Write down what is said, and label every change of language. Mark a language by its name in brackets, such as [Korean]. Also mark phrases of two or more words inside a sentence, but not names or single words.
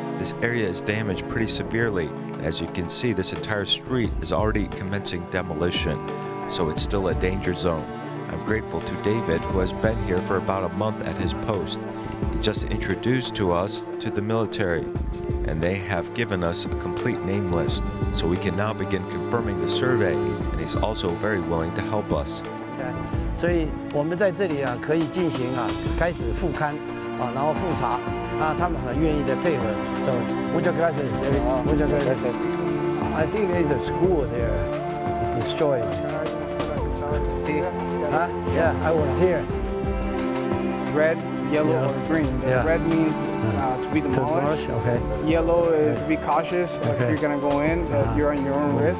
[English] This area is damaged pretty severely. As you can see, this entire street is already commencing demolition, so it's still a danger zone. I'm grateful to David, who has been here for about a month at his post. He just introduced to us to the military, and they have given us a complete name list, so we can now begin confirming the survey, and he's also very willing to help us. [Chinese] 所以我们在这里可以进行开始复勘然后复查他们很愿意的配合。So [Spanish] muchas gracias, muchas gracias. [English] I think there's a school there destroyed. Huh? Yeah, I was here. Red yellow or green. The red means to be demolished. Okay. Yellow is be cautious if you're gonna go in, that you're on your own risk.